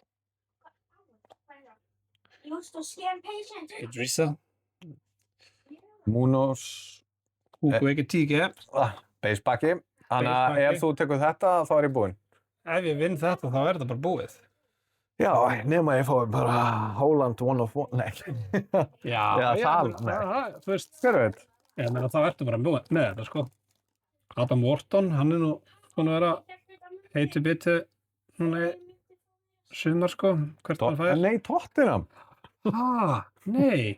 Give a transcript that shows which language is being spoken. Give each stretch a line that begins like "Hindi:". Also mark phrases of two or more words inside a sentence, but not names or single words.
Icelandic: Idrissa. Munoz. Hugo Ekitike. Beisbakki. Þannig að ef þú tekur þetta, þá er ég búinn. Ef ég vinn þetta, þá er þetta bara búið. Já, nema ég fái bara Holland
English: one of one.
Icelandic: Nei. Já, þú veist. Hver veit? Ég meina, þá ertu bara með þetta, sko. Adam Wharton, hann er nú búinn að vera heitu bitu núna í sumar, sko. Hvert hann fær? Nei, Tottenham. Nei.